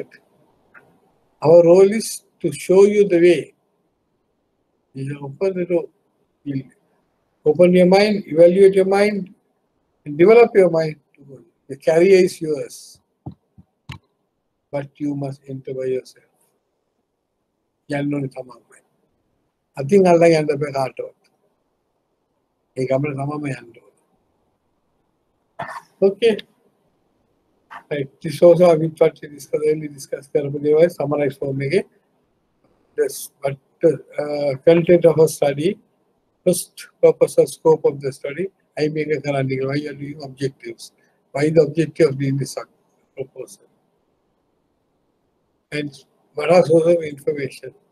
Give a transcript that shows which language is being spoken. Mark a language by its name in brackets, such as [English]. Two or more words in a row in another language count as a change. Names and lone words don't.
[English] Our role is to show you the way. You open the door. You open your mind, evaluate your mind, and develop your mind. The career is yours, but you must enter by yourself. [Sinhala] යන්න තමයි. අතින් අල්ලන් යන්න බෑ කාටවත්. ඒ ගමන තමයි යන්න ඕන. [English] Okay. Right. This also I will try to discuss [Sinhala] කරපු දේවල් [English] summarize form එකේ. This but content of a study, first purpose or scope of the study, I make a why you are doing objectives. Why the objective of doing this proposal? And what are sources of information?